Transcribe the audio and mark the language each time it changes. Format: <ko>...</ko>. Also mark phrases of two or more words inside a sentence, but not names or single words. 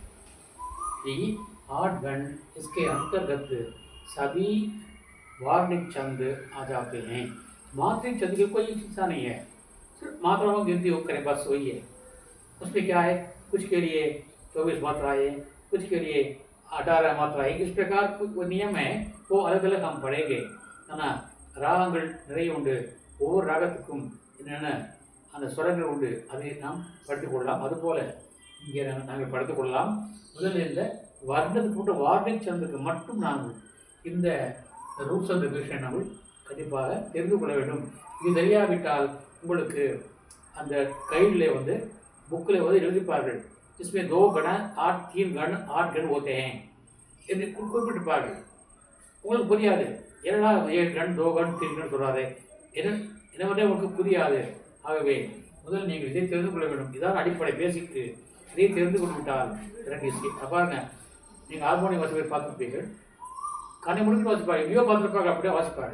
<hi>ये 8 गण, इसके अंतर्गत सभी वार्णिक छंद आ जाते हैं। मात्रिक छंद की कोई शिक्षा नहीं है, सिर्फ मात्राओं की गिनती करें बस वही है। उसमें क्या है, कुछ के लिए 24 मात्राएँ, कुछ के लिए 18 मात्राएँ, इस प्रकार कुछ नियम है, वो अलग अलग हम पढ़ेंगे है ना।</hi> <ta>ராகங்கள் நிறைய உண்டு, ஒவ்வொரு ராகத்துக்கும் என்னென்ன அந்த ஸ்வரங்கள் உண்டு, அதை நாம் படித்துக் கொள்ளலாம். அதுபோல் இங்கே நாங்கள் படித்துக் கொள்ளலாம். முதலில் இந்த வர்ணத்துக்கு மட்டும் வார்ணிக் சந்துக்கு மட்டும் நாங்கள் இந்த</ta> <en>rules and regulation</en> <ta>நாங்கள் கண்டிப்பாக தெரிந்து கொள்ள வேண்டும். இது தெரியாவிட்டால் உங்களுக்கு அந்த கைடில் வந்து புக்கில் வந்து எழுதிப்பார்கள்,</ta> <hi>इसमें 2 गण 8 3 गण 8 गण होते हैं</hi> <ta>என்று குறிப்பிட்டிருப்பார்கள். உங்களுக்கு புரியாது, ஏன்னா</ta> <hi>7 गण 2 गण 3 गण</hi> <ta>சொல்கிறாரு, என்னவென்றே உங்களுக்கு புரியாது. ஆகவே முதல் நீங்கள் இதை தெரிந்து கொள்ள வேண்டும். இதான் அடிப்படை பேசிக்கு. இதை தெரிந்து கொண்டு விட்டால் இறங்கி பாருங்க. நீங்கள் ஹார்மோனியம் வாசிப்பை பார்த்துருப்பீர்கள், கண்ணை முடிச்சு வாசிப்பாங்க, எங்கேயோ பார்த்துருப்பாங்க, அப்படியே வாசிப்பாங்க.</ta>